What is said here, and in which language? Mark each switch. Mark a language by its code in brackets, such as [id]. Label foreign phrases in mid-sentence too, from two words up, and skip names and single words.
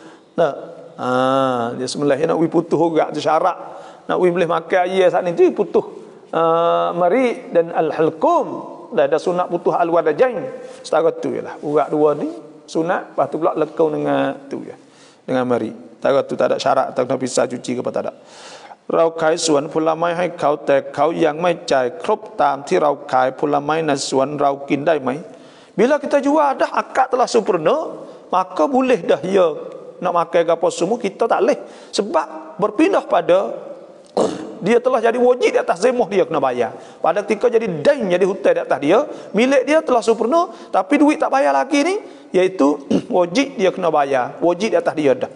[ms] Dia sembelih nak putuh juga tu syarat. Nak boleh makan ayah saat ni tu putuh mari dan al-halqum. Ada sunat putuh al-wadajain. Setara tu ialah. Urat dua ni sunat, lepas tu pula lekau dengan tu ya. Dengan mari. Setara tu tak ada syarat tak kena pisah cuci ke apa tak ada. [th] เราขายสวนผลไม้ให้เขาแต่เขายังไม่จ่ายครบตามที่เราขายผลไม้ในสวนเรากินได้ไหม [ms] Bila kita jual dah akad telah sempurna, maka boleh dah ya nak makan apa semua kita tak boleh sebab berpindah pada dia telah jadi wajib di atas zemah dia kena bayar. Pada ketika jadi dain, jadi hutang di atas dia, milik dia telah sempurna tapi duit tak bayar lagi ni, iaitu wajib dia kena bayar, wajib di atas dia dah.